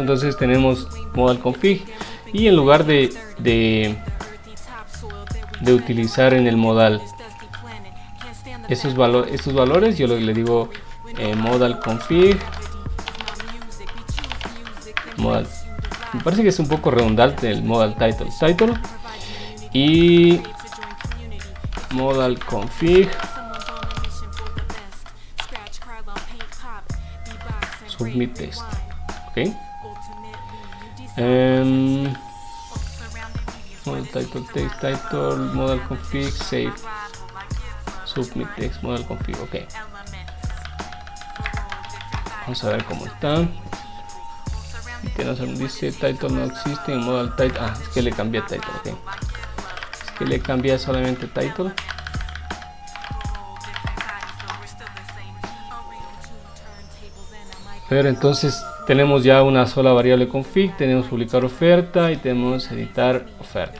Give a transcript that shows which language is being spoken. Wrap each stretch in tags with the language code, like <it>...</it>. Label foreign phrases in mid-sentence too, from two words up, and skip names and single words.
<es>Entonces tenemos</es> <en>modal config.</en> <es>Y en lugar de utilizar en el modal estos valores, yo le digo</es> <en>modal config modal.</en> <es>Me parece que es un poco redundante el</es> <en>modal title</en> <es>y</es> <en>modal config submit text. Ok, modal title text title modal config save submit text modal config.</en> <es>Ok, vamos a ver cómo está. Dice title no existe en</es> <en>modal title.</en> <es>Ah, es que le cambié title. Okay. Es que le cambié solamente title. Pero entonces tenemos ya una sola variable config, tenemos publicar oferta y tenemos editar oferta.</es>